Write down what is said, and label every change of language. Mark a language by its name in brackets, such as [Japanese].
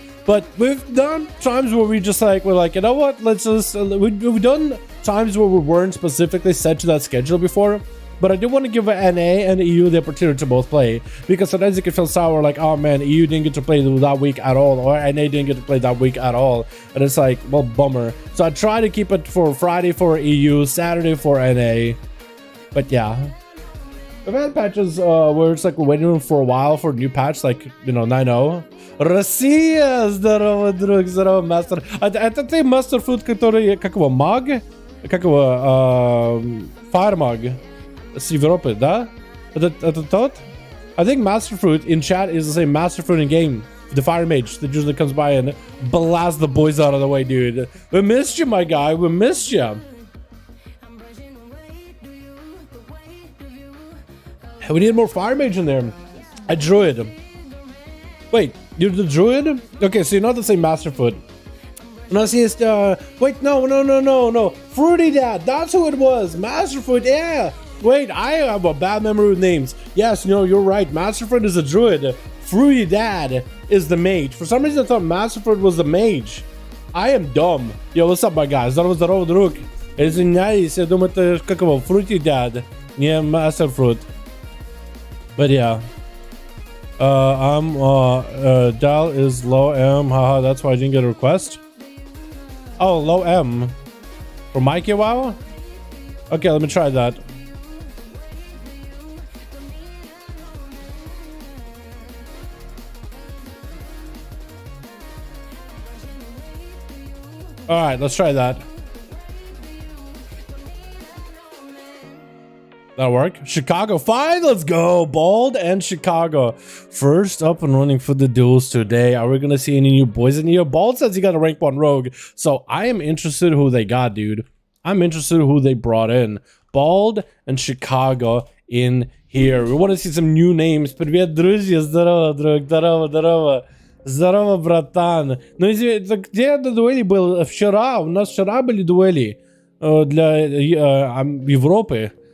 [English] But we've done times where we're like, you know what, let's just, we've done times where we weren't specifically set to that schedule before, but I do want to give an NA and EU the opportunity to both play, because sometimes it can feel sour, like, oh man, EU didn't get to play that week at all, or NA didn't get to play that week at all, and it's like, well, bummer. So I try to keep it for Friday for EU, Saturday for NA, but yeah. I've had patches where it's like we're waiting for a while for a new patch, like, you know, 9.0. [Russian] Россия! Здорово, друг, здорово, мастер. Это ты мастер фуд, который, как его, маг? Как его, [English] fire mug [Russian] с Европы, да? Это тот? [English] I think Master Fruit in chat is the same Master Fruit in game. The fire mage that usually comes by and blasts the boys out of the way, dude. We missed you, my guy. We missed you. We need more fire mage in there. A druid. Wait, you're the druid? Okay, so you're not the same Masterfoot. No, see, it's wait, no. Fruity Dad, that's who it was. Masterfoot, yeah. Wait, I have a bad memory with names. Yes, no, you're right. Masterfoot is a druid. Fruity Dad is the mage. For some reason, I thought Masterfoot was the mage. I am dumb. Yo, what's up, my guys? [Russian] Здорово, друг. Извиняюсь, я думаю, это как его, Fruity Dad, не Masterfoot. [English] But yeah. Dal is low M, haha, that's why I didn't get a request. Oh, low M. For Mikey WoW? Okay, let me try that. Alright, let's try that. That'll work. Chicago, fine, let's go. Bald and Chicago. First up and running for the duels today. Are we gonna see any new boys in here? Bald says he got a rank 1 rogue. So I am interested who they got, dude. I'm interested who they brought in. Bald and Chicago in here. We want to see some new names. [Russian] Привет, друзья. Здорово, друг. Здорово. Здорово, братан. Ну, извините, где дуэли был? Вчера. У нас вчера были дуэли для Европы.